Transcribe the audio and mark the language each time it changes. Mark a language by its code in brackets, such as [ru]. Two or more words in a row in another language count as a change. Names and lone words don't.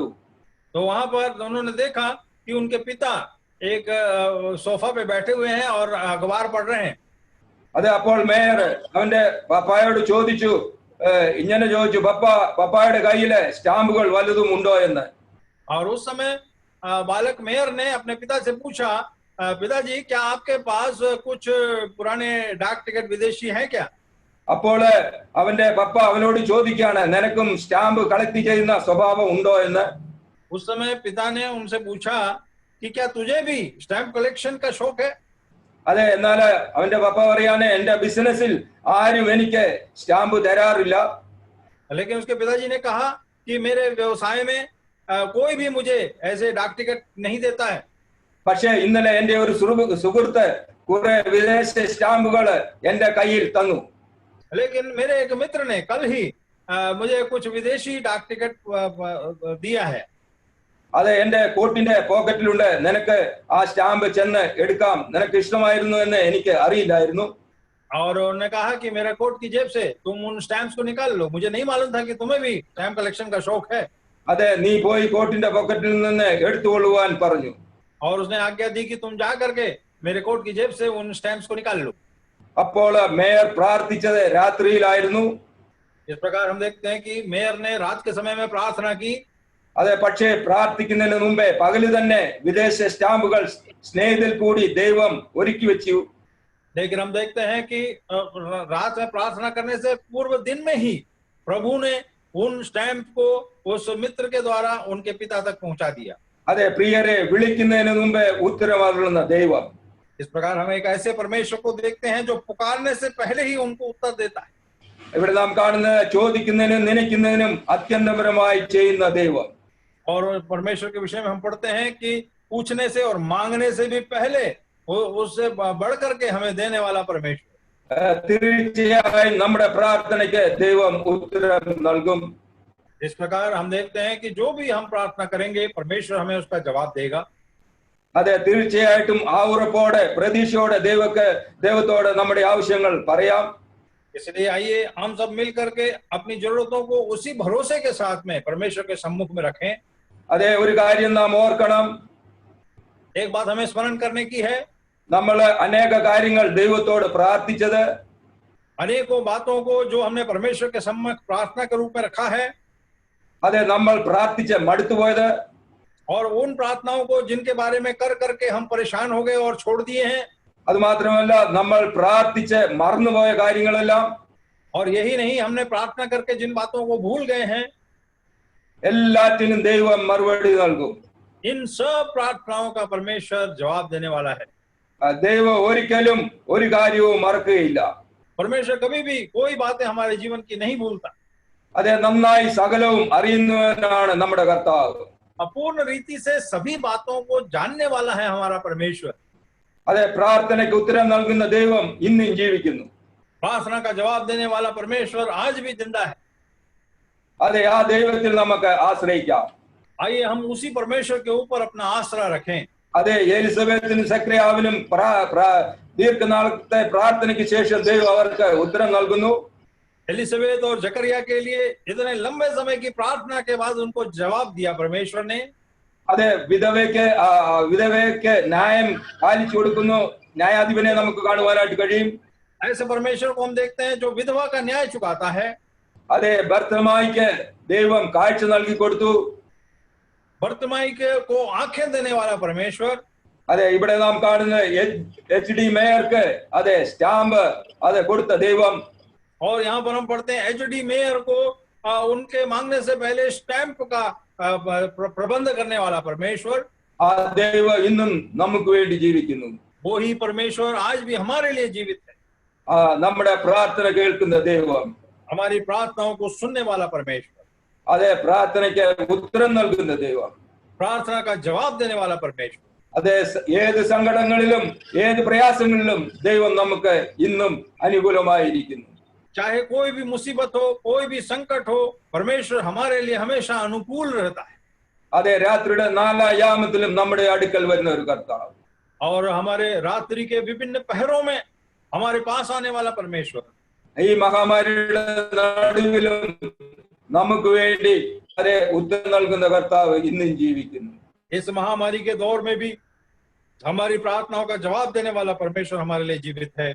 [hi] तो वहां पर उन्होंने देखा कि उनके पिता एक सोफा पे बैठे हुए हैं और अखबार पढ़ रहे हैं. [ml] അതെ, അപ്പോൾ മേയർ അവന്റെ പപ്പായോട് ചോദിച്ചു, ഇങ്ങനെ ചോദിച്ചു, പപ്പായുടെ കയ്യില് സ്റ്റാമ്പുകൾ വലുതും ഉണ്ടോ എന്ന്. [hi] और उस समय बालक मेयर ने अपने पिता से पूछा, पिताजी क्या आपके पास कुछ पुराने डाक टिकट विदेशी हैं क्या? [ml] അപ്പോൾ അവന്റെ പപ്പ അവനോട് ചോദിക്കുകയാണ്, നിനക്കും [en] stamp collect [ml] ചെയ്യുന്ന സ്വഭാവം ഉണ്ടോ എന്ന്. [hi] उस समय पिता ने उनसे पूछा कि क्या तुझे भी [en] stamp collection [hi] का शौक है? [ml] അതെ, എന്നാൽ അവന്റെ പപ്പ പറയാണ്, എന്റെ ബിസിനസ്സിൽ ആരും എനിക്ക് സ്റ്റാമ്പ് തരാറില്ല. [hi] लेकिन उसके पिताजी ने कहा कि मेरे व्यवसाय में कोई भी मुझे ऐसे डाक टिकट नहीं देता है. [ml] പക്ഷെ ഇന്നലെ എന്റെ ഒരു സുഹൃത്ത് കുറെ വിദേശ സ്റ്റാമ്പുകൾ എന്റെ കയ്യിൽ തന്നു. [hi] लेकिन मेरे एक मित्र ने कल ही मुझे कुछ विदेशी डाक टिकट दिया है. [ml] അത് എന്റെ കോട്ടിന്റെ പോക്കറ്റിലുണ്ട്, നിനക്ക് ആ സ്റ്റാമ്പ് ചെന്ന് എടുക്കാം, നിനക്ക് ഇഷ്ടമായിരുന്നു എന്ന് എനിക്ക് അറിയില്ലായിരുന്നു. [hi] और उन्होंने कहा कि मेरे कोट की जेब से तुम उन स्टैम्प्स को निकाल लो, मुझे नहीं मालूम था कि तुम्हें भी [en] stamp collection [hi] का शौक है. [ml] അതെ, നീ പോയി കോട്ടിന്റെ പോക്കറ്റിൽ നിന്ന് എടുത്തുകൊള്ളുവാൻ പറഞ്ഞു. [hi] और उसने आज्ञा दी कि तुम जा करके मेरे कोट की जेब से उन स्टैम्प्स को निकाल लो. [ml] അപ്പോൾ മേയർ പ്രാർത്ഥിച്ചത് രാത്രിയിലായിരുന്നു. [hi] इस प्रकार हम देखते हैं कि मेयर ने रात के समय में प्रार्थना की. [ml] അതെ, പക്ഷേ പ്രാർത്ഥിക്കുന്നതിന് മുമ്പേ പകല് തന്നെ വിദേശ സ്റ്റാമ്പുകൾ സ്നേഹത്തിൽ കൂടി ദൈവം ഒരുക്കി വെച്ചു. [hi] लेकिन हम देखते हैं कि रात में प्रार्थना करने से पूर्व दिन में ही प्रभु ने उन स्टैम्प को उस मित्र के द्वारा उनके पिता तक पहुंचा दिया. [ml] അതെ, പ്രിയരെ, വിളിക്കുന്നതിന് മുമ്പേ ഉത്തരവാദികളുന്ന ദൈവം. [hi] इस प्रकार हम एक ऐसे परमेश्वर को देखते हैं जो पुकारने से पहले ही उनको उत्तर देता है. [ml] ഇവിടെ നാം കാണുന്നത് ചോദിക്കുന്നതിനും നനയ്ക്കുന്നതിനും അത്യന്തപരമായി ചെയ്യുന്ന ദൈവം. [hi] और परमेश्वर के विषय में हम पढ़ते हैं कि पूछने से और मांगने से भी पहले उससे बढ़ करके हमें देने वाला परमेश्वर. [ml] തീർച്ചയായും നമ്മുടെ പ്രാർത്ഥനയ്ക്ക് ദൈവം ഉത്തരം നൽകും. [hi] इस प्रकार हम देखते हैं कि जो भी हम प्रार्थना करेंगे परमेश्वर हमें उसका जवाब देगा. [ml] അതെ, തീർച്ചയായിട്ടും ആ ഉറപ്പോടെ പ്രതീക്ഷയോടെ ദൈവത്തോട് നമ്മുടെ ആവശ്യങ്ങൾ പറയാം. [hi] इसलिए आइए हम सब मिल करके अपनी जरूरतों को उसी भरोसे के साथ में परमेश्वर के सम्मुख में रखें. [ml] അതേ ഒരു കാര്യം നാം ഓർക്കണം, [hi] एक बात हमें स्मरण करने की है, [ml] നമ്മൾ അനേക കാര്യങ്ങൾ ദൈവത്തോട് പ്രാർത്ഥിച്ചത്, [hi] अनेकों बातों को जो हमने परमेश्वर के सम्मुख प्रार्थना के रूप में रखा है, [ml] അതെ നമ്മൾ പ്രാർത്ഥിച്ച് മടുത്തുപോയത്, [hi] और उन प्रार्थनाओं को जिनके बारे में कर करके हम परेशान हो गए और छोड़ दिए हैं, [ml] അത് മാത്രമല്ല നമ്മൾ പ്രാർത്ഥിച്ച് മറന്നുപോയ കാര്യങ്ങളെല്ലാം, [hi] और यही नहीं, हमने प्रार्थना करके जिन बातों को भूल गए हैं, [ml] എല്ലാറ്റിനും ദൈവം മറുപടി നൽകും. [hi] इन सब प्रार्थनाओं का परमेश्वर जवाब देने वाला है. [ml] ദൈവം ഒരിക്കലും ഒരു കാര്യവും മറക്കുകയില്ല. [hi] परमेश्वर कभी भी कोई बातें हमारे जीवन की नहीं भूलता. [ml] അതെ നന്നായി സകലവും അറിയുന്നവനാണ് നമ്മുടെ കർത്താവ്. [hi] अपूर्ण रीति से सभी बातों को जानने वाला है हमारा परमेश्वर. [ml] അതെ പ്രാർത്ഥനയ്ക്ക് ഉത്തരം നൽകുന്ന ദൈവം ഇന്നും ജീവിക്കുന്നു. [hi] प्रार्थना का जवाब देने वाला परमेश्वर आज भी जिंदा है. [ml] അതെ ആ ദൈവത്തിൽ നമുക്ക് ആശ്രയിക്കാം. [hi] आइए हम उसी परमेश्वर के ऊपर अपना आसरा रखें. [ml] അതെ എലിസബത്തിനും സക്രിയാവിനും ദീർഘനാളത്തെ പ്രാർത്ഥനയ്ക്ക് ശേഷം ദൈവം അവർക്ക് ഉത്തരം നൽകുന്നു. [hi] एलिसबेत और जकरिया के लिए इतने लंबे समय की प्रार्थना के बाद उनको जवाब दिया परमेश्वर ने. [ml] അതെ വിധവയ്ക്ക് ന്യായം പാലിച്ചു കൊടുക്കുന്നു. ന്യായാധിപനെ നമുക്ക് കാണുവാനായിട്ട് കഴിയും. [hi] ऐसे परमेश्वर को हम देखते हैं जो विधवा का न्याय चुकाता है. [ml] അതെ ഭർത്തമായിക്ക് ദൈവം കാഴ്ച നൽകി കൊടുത്തു. [hi] बर्तमाई को आंखें देने वाला परमेश्वर. [ml] അതെ ഇവിടെ നാം കാണുന്ന HD മേയർക്ക് അതെ സ്റ്റാമ്പ് അതെ കൊടുത്ത ദൈവം. [hi] और यहाँ पर हम पढ़ते हैं HD मेयर को उनके मांगने से पहले स्टैंप का प्रबंध करने वाला परमेश्वर. [ml] ആ ദൈവം ഇന്നും നമുക്ക് വേണ്ടി ജീവിക്കുന്നു. [hi] वो ही परमेश्वर आज भी हमारे लिए जीवित है. [ml] നമ്മുടെ പ്രാർത്ഥന കേൾക്കുന്ന ദൈവം, [hi] हमारी प्रार्थनाओं को सुनने वाला परमेश्वर, [ml] അതെ പ്രാർത്ഥനയ്ക്ക് ഉത്തരം നൽകുന്ന ദൈവം, [hi] प्रार्थना का जवाब देने वाला परमेश्वर. [ml] അതെ ഏത് സങ്കടങ്ങളിലും ഏത് പ്രയാസങ്ങളിലും ദൈവം നമുക്ക് ഇന്നും അനുകൂലമായിരിക്കുന്നു. [hi] चाहे कोई भी मुसीबत हो, कोई भी संकट हो, परमेश्वर हमारे लिए हमेशा अनुकूल रहता है. [ml] അതെ രാത്രിയുടെ 4 യാമത്തിലും നമ്മുടെ അടുക്കൽ വരുന്ന ഒരു കർത്താവ്, [hi] और हमारे रात्रि के विभिन्न पहरों में हमारे पास आने वाला परमेश्वर. [ml] ഈ മഹാമാരിയുടെ നടുവിലും നമുക്ക് വേണ്ടി അതെ ഉത്തരം നൽകുന്ന കർത്താവ് ഇന്നും ജീവിക്കുന്നു. [hi] इस महामारी के दौर में भी हमारी प्रार्थनाओं का जवाब देने वाला परमेश्वर हमारे लिए जीवित है.